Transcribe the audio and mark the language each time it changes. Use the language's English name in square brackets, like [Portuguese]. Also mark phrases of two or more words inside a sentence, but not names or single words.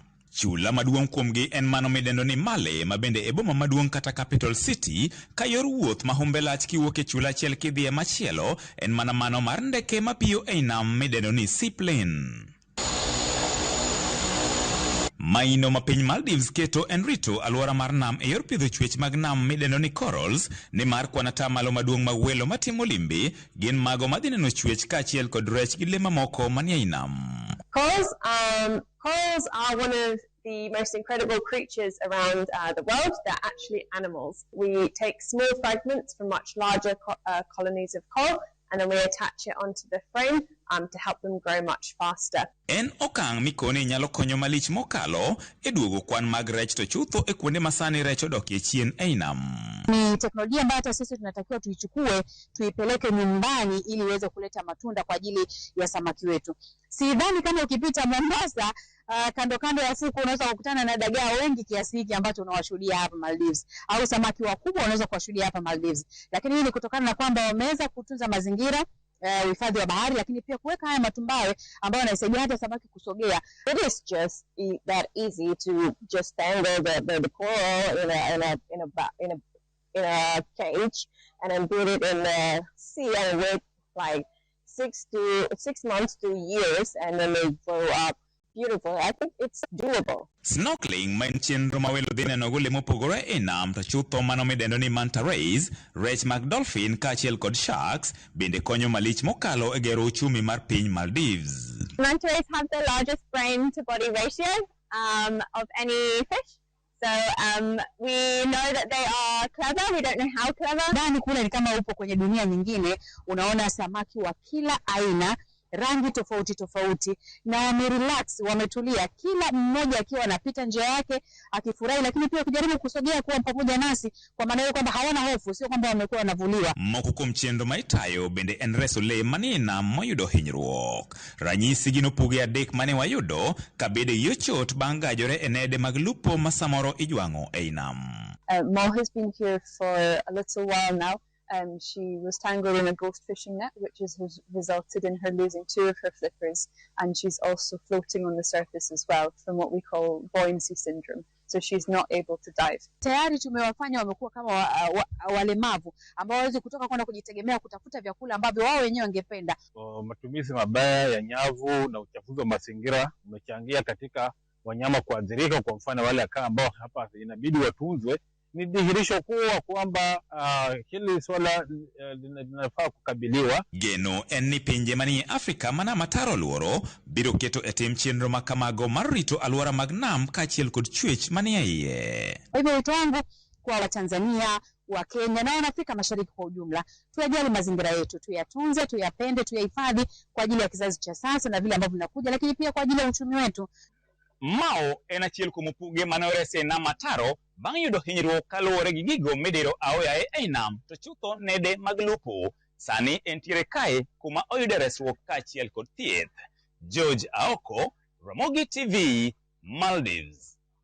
[Luo (Kenya and Tanzania)] Chula maduong' kuomgi en mano midendo ni Male ma bende e boma maduong' kata [English] capital city [Luo (Kenya and Tanzania)] ka yor wuoth ma humbe lach kiwuok e chula achiel kidhi e machielo en mana mano mar ndeke mapiyo e nam midendo ni seaplane. Maino ma piny Maldives keto en rito alwora mar nam e yor pidho chwech mag nam midendo ni corals ni mar kwanata malo maduong' mag welo matimo limbe gin mago madhi neno chwech ka achiel kod rech gi le mamoko manie nam. [English] Corals are one of the most incredible creatures around the world. They're actually animals. We take small fragments from much larger colonies of coral and then we attach it onto the frame to help them grow much faster. [Luo (Kenya and Tanzania)] En okang' mikoni nyalo konyo malich mokalo e duogo kwan mag rech to chutho e kuonde masani rech odokie chien e nam. [Swahili] Ni teknolojia ambayo hata sisi tunatakiwa tuichukue tuipeleke nyumbani ili iweze kuleta matunda kwa ajili ya samaki wetu. Sidhani kama ukipita Mombasa kando kando ya fuku unaweza kukutana na dagaa wengi kiasi hiki ambacho unawashuhudia hapa Maldives, au samaki wakubwa unaweza kuwashuhudia hapa Maldives. Lakini hii ni kutokana na kwamba wameweza kutunza mazingira, uhifadhi wa bahari, lakini pia kuweka haya matumbawe ambayo yanasaidia hata samaki kusogea. [English] It is just that easy to just tangle the coral in a cage and then put it in the sea and wait like 6 months to years and then they grow up beautiful. I think it's doable. [Luo (Kenya and Tanzania)] Snorkeling ma en chenro ma welo dhi neno gole mopogore e nam to chutho mano midendo ni [English] manta rays, [Luo (Kenya and Tanzania)] rech mag dolphin ka achiel kod sharks bende konyo malich mokalo e gero uchumi mar piny Maldives. [English] Manta rays have the largest brain to body ratio of any fish. So we know that they are clever. We don't know how clever. [Swahili] Ndani kule ni kama upo kwenye dunia nyingine, unaona samaki wa kila aina, rangi tofauti tofauti, na wamerelax, wametulia, kila mmoja akiwa anapita njia yake akifurahi, lakini pia kujaribu kusogea kuwa pamoja nasi, kwa maana hiyo kwamba hawana hofu, sio kwamba wamekuwa wanavuliwa. [Luo (Kenya and Tanzania)] Moko kuom chenro maitayo bende en reso le manie nam moyudo hinyruok. Ranyisi gin opoge adek mane wayudo ka bede yochot bang' gajore e nede mag lupo ma samoro ijwang'o ei nam. [English] Mo has been here for a little while now. She was tangled in a ghost fishing net, which has resulted in her losing 2 of her flippers, and she's also floating on the surface as well from what we call buoyancy syndrome. So she's not able to dive. [Swahili] Tayari tumewafanya wamekuwa kama walemavu ambao hawezi kutoka kwenda kujitegemea kutafuta vyakula ambavyo wao wenyewe wangependa. Matumizi mabaya ya nyavu na uchafuzi wa mazingira umechangia katika wanyama kuathirika. Kwa mfano wale akaa ambao hapa inabidi watunzwe, ni dhihirisho kuwa kwamba hili swala linafaa kukabiliwa. [Luo (Kenya and Tanzania)] Geno en ni pinje manie Afrika mana mataro luoro biro keto e tim chenro ma kamago mar rito alwora mag nam ka achiel kod chwech manie iye. [Swahili] Hivyo wito wangu kwa Watanzania, wa Kenya na Afrika Mashariki kwa ujumla, tuyajali mazingira yetu, tuyatunze, tuyapende, tuyahifadhi kwa ajili ya kizazi cha sasa na vile ambavyo vinakuja, lakini pia kwa ajili ya uchumi wetu. [Luo (Kenya and Tanzania)] Mao en achiel kuom puge manorese nam mataro bang' yudo hinyruok kaluwore gi gigo midiro aoyaye ei nam to chutho nede mag lupo. Sani entiere kae kuma oyude resruok ka achiel kod thieth. George Aoko, Ramogi TV, Maldives.